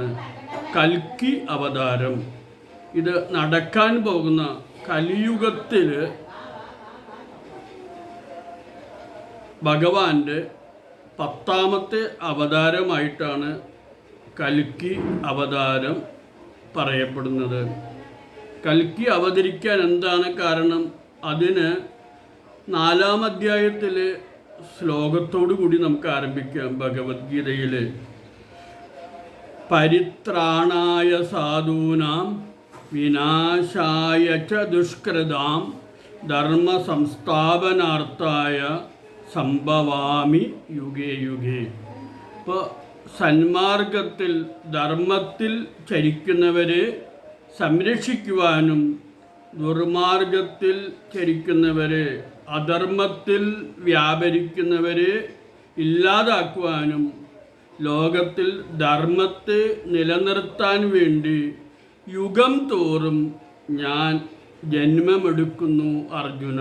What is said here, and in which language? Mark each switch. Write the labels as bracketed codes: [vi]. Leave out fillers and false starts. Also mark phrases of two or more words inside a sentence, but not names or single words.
[ml] കൽക്കി അവതാരം ഇത് നടക്കാൻ പോകുന്ന കലിയുഗത്തിൽ ഭഗവാന്റെ 10ാമത്തെ അവതാരമായിട്ടാണ് കൽക്കി അവതാരം പറയപ്പെടുന്നത്. കൽക്കി അവതരിക്കാൻ എന്താണ് കാരണം? അതിന് 4-ാം അധ്യായത്തിലെ ശ്ലോകത്തോടു കൂടി നമുക്ക് ആരംഭിക്കാം. [sa] ഭഗവത്ഗീതയിൽ പരിത്രാണായ സാധൂനാം വിനാശായ ച ദുഷ്കൃതാം ധർമ്മ സംസ്ഥാപനാർത്ഥായ സംഭവാമി യുഗേ യുഗേ. [ml] ഇപ്പോൾ സന്മാർഗത്തിൽ ധർമ്മത്തിൽ ചരിക്കുന്നവരെ സംരക്ഷിക്കുവാനും ദുർമാർഗത്തിൽ ചരിക്കുന്നവരെ, അധർമ്മത്തിൽ വ്യാപരിക്കുന്നവരെ ഇല്ലാതാക്കുവാനും ലോകത്തിൽ ധർമ്മത്തെ നിലനിർത്താൻ വേണ്ടി യുഗം തോറും ഞാൻ ജന്മമെടുക്കുന്നു അർജുന.